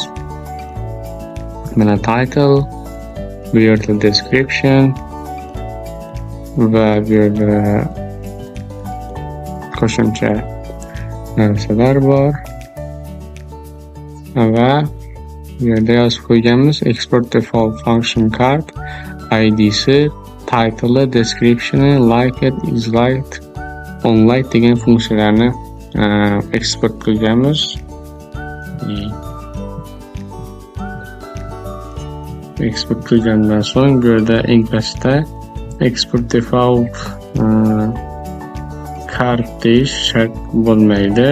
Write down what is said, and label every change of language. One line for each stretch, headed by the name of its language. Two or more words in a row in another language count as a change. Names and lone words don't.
Uzbek: Mana title, bu yerda description va bu yerda qo'shimcha narsalar bor. Va bu yerda yozib qo'yganmiz
English: export default function card
Uzbek: id'si, title'i, description'i,
English: like it, is liked, on like
Uzbek: degan funksiyalarni eksport qilganmiz. Eksport qilgandan so'ng bu yerda eng pastda
English: export default card
Uzbek: deyish shart bo'lmaydi.